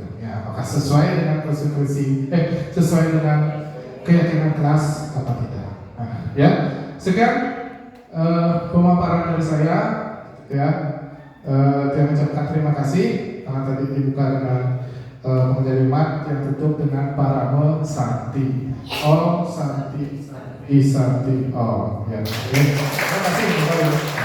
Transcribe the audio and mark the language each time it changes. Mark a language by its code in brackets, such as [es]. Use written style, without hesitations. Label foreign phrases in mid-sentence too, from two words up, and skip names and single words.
[id] Ya, apakah sesuai dengan konsekuensi sesuai dengan keyakinan kelas apa tidak. Nah, ya, sekian pemaparan dari saya ya. Saya mengucapkan terima kasih karena tadi dibuka dengan pengajian yang tutup dengan [sa] parame santi. Om santi, santi, santi. [id] Oh, ya. Terima kasih Bapak Ibu.